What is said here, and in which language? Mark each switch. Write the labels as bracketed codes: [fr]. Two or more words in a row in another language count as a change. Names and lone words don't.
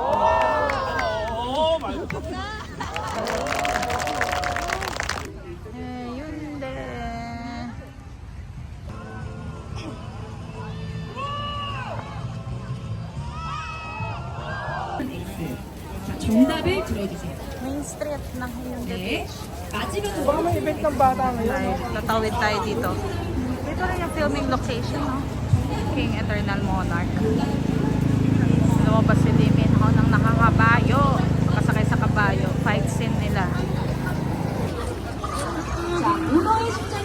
[ko] 말고. Hyundai. 자, 정답을 들어주세요. [en] Main street ng Hyundai [ko] 네. Beach. 마지막으로 [tl] Baka may event ng bata ngayon. Tatawid tayo dito. Dito rin yung [en] filming location, [tl] no? King Eternal Monarch. Lumabas si Lee Min Ho ng nakakabayo. Kasakay sa kabayo. [en] Fight scene [tl] nila. [ko] 자, 문어의 심장이